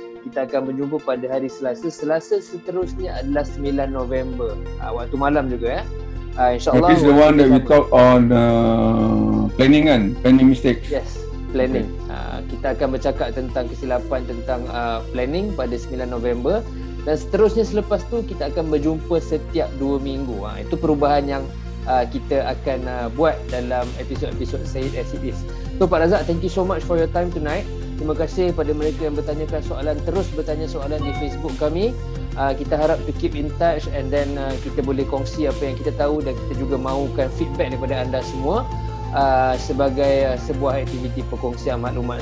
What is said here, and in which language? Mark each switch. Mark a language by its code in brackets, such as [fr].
[ms] Kita akan berjumpa pada hari Selasa. Selasa seterusnya adalah 9 November. Waktu malam juga InsyaAllah. [en] This is the one that we talk on planning [ms] kan? [en] Planning mistakes. Yes, planning. [ms] Kita akan bercakap tentang kesilapan tentang planning pada 9 November. Dan seterusnya selepas tu kita akan berjumpa setiap 2 minggu. Itu perubahan yang kita akan buat dalam episod-episod Said as it is. [en] So Pak Razak, thank you so much for your time tonight. [ms] Terima kasih kepada mereka yang bertanyakan soalan, terus bertanya soalan di Facebook kami. Kita harap [en] to keep in touch [ms] and then kita boleh kongsi apa yang kita tahu dan kita juga mahukan feedback daripada anda semua sebagai sebuah aktiviti perkongsian maklumat.